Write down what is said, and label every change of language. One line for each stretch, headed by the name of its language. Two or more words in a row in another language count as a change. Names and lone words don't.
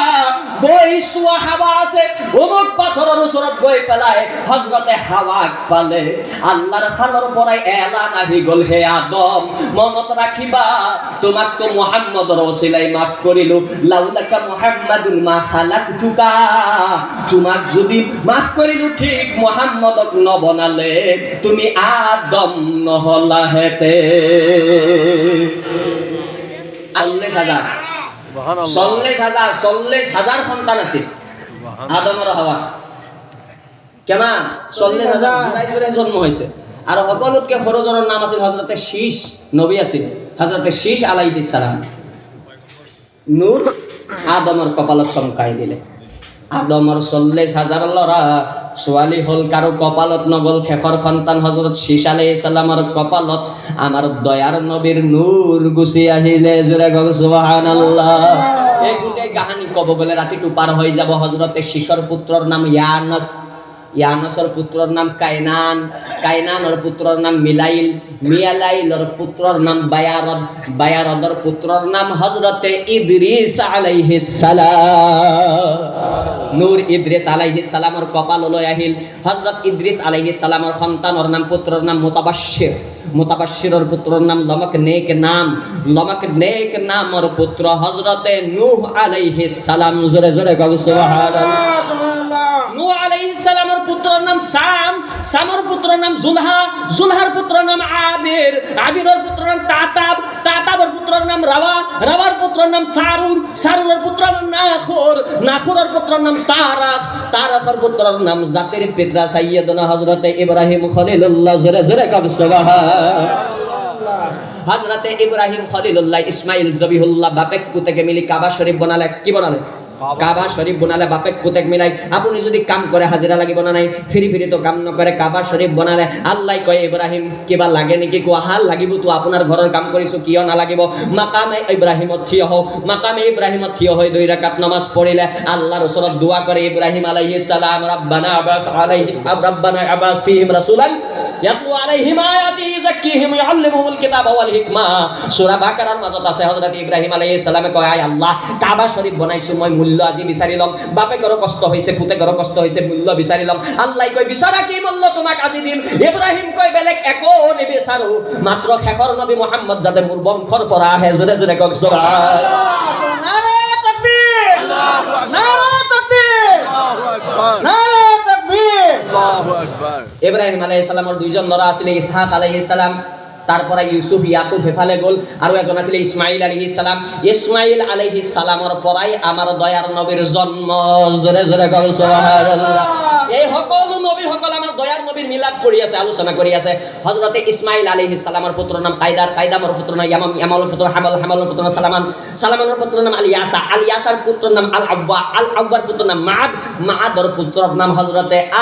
Assamese: গৈ চোৱা হাৱা আছে অমুক পাথৰৰ ওচৰত গৈ পেলাই হযৰতে হাৱাক পালে আল্লাহৰ ফালৰ পৰাই এলান আহি গ'ল হে আদম মনত ৰাখিবা তোমাক তো মুহাম্মদৰ ওসিলাই মাফ কৰিলো
Arabic: لولاك محمد ما خلقتك
Assamese: তোমাক যদি মাফ কৰিলো ঠিক মুহাম্মদক নবনালে তুমি আদম নহলাহেতে 40,000 সন্তান আছিল আদম আৰু হাৱা কেমান 40,000 জোড়াই জন্ম হৈছে আৰু সকলোতকে সৰুজনৰ নাম আছিল হযরতে শীশ নবী আছিল হযরতে শীশ আলাইহিস সালাম নূর আদমৰ কপালত চমকাই দিলে আদমৰ 40,000 ল'ৰা ছোৱালী হল কাৰো কপালত নগল শেষৰ সন্তান হযরত শীশ আলাইহিস সালামৰ কপালত আমাৰ দয়াৰ নবীৰ নূৰ গুচি আহিলে জোৰে গল সুবহানাল্লাহ এই গোটেই কাহিনী কব গলে ৰাতিটো পাৰ হৈ যাব হযরতে শীশৰ পুত্ৰৰ নাম ইয়ানাস ইয়ানাসৰ পুত্ৰৰ নাম কাইনান কাইনানৰ পুত্ৰৰ নাম মিলাইল মিয়ালাইলৰ পুত্ৰৰ নাম বায়াৰদ বায়াৰদৰ পুত্ৰৰ নাম হযরতে ইদ্রিস আলাইহিস সালাম নূর ইদ্রিস আলাইহিস সালামৰ কপাললৈ আহিল হযরত ইদ্রিস আলাইহিস সালামৰ সন্তানৰ নাম পুত্ৰৰ নাম মুতাবাশশিৰ মুতাবাশশিৰৰ পুত্ৰৰ নাম লমক নেক নামৰ পুত্ৰ হযরতে নূহ আলাইহিস সালাম জোরে জোরে কও সুবহানাল্লাহ নূহ আলাইহিস সালামৰ পুত্ৰৰ নাম সাম সামৰ পুত্ৰৰ নাম জুলহা জুলহাৰ পুত্ৰৰ নাম আবিৰ আবিৰৰ পুত্ৰৰ নাম তাতাব তাতাবৰ পুত্ৰৰ নাম রাওয়া রাওয়াৰ পুত্ৰৰ নাম সাৰুৰ সাৰুৰৰ পুত্ৰৰ নাম নাখুৰ নাখুৰৰ পুত্ৰৰ নাম তারাখ তারাখৰ পুত্ৰৰ নাম জাতিৰ পিতা সাইয়্যিদনা হযরতে ইব্রাহিম খলিলুল্লাহ জোরে জোরে কও সুবহানাল্লাহ হযরতে ইব্রাহিম খলিলুল্লাহ ইসমাইল জবিহুল্লাহ বাপেক পুতেকে মিলি কাবা শরীফ বনালে কি বনালে কাবা শরীফ বনালে বাপেক পুতেক মিলাই আপুনি যদি কাম কৰে হাজিৰা লাগিব না নাই ফিৰি তো কাম নকৰে কাবা শরীফ বনালে আল্লাহ কয় ইব্রাহিম কিবা লাগে নেকি কোৱা হাল লাগিব তো আপোনাৰ ঘৰৰ কাম কৰিছো কিয় নালাগিব মাকামে ইব্রাহিমত থিয় হও মাকামে ইব্রাহিমত থিয় হৈ 2 রাকাত নামাজ পঢ়িলে আল্লাহৰ ওচৰত দোয়া কৰে ইব্রাহিম আলাইহিস সালাম রব্বানা
Arabic: ابعث فيهم رسولا يتلو عليهم آياتي يزكيهم يعلمهم الكتاب والحكمة
Assamese: সূরা বাকারার মাজত আছে হযরত ইব্রাহিম আলাইহিস সালামে কয় আয় আল্লাহ কাবা শরীফ বনাইছো মই মূল্য আজি বিচাৰি লম বাপেকৰ কষ্ট হৈছে পুতেকৰ কষ্ট হৈছে মূল্য বিচাৰি লম আল্লাহ কয় বিচাৰা কি মূল্য তোমাক আজি দিম ইব্রাহিম কয় বেলেগ একো নিবিচাৰো মাত্ৰ শেষৰ নবী মুহাম্মদ যাতে মোৰ বংশৰ পৰা আহে জোৰে জোৰে কওক সুবহানাল্লাহ
Urdu: نعرۂ تکبیر
Arabic: الله أكبر
Urdu: نعرۂ تکبیر
Arabic: الله أكبر
Urdu: نعرۂ تکبیر
Arabic: الله أكبر
Assamese: ইব্রাহিম আলাইহিস সালামৰ দুইজন ল'ৰা আছিল ইসহাক আলাইহিস সালাম তারপরে ইউসুফ ইয়াকুব হেফালে গল আর একজন আছিল ইসমাইল আলাইহিস সালাম ইসমাইল আলাইহিস সালামৰ পৰাই আমাৰ দয়াৰ নবীৰ জন্ম জোরে জোরে কও সুবহানাল্লাহ এই সকলো নবী সকল আমাৰ দয়াৰ নবীৰ মিলাদ কৰি আছে আলোচনা কৰি আছে হযরতে ইসমাইল আলাইহিস সালামৰ পুত্ৰৰ নাম কাইদাৰ কাইদামৰ পুত্ৰৰ নাম ইয়ামাম ইয়ামালৰ পুত্ৰ হামাল হামালৰ পুত্ৰ নাম সালামান সালামানৰ পুত্ৰৰ নাম আলিয়াসা আলিয়াসাৰ পুত্ৰৰ নাম আল আব্বার পুত্ৰৰ নাম মাআদ মাআদৰ পুত্ৰৰ নাম হযরতে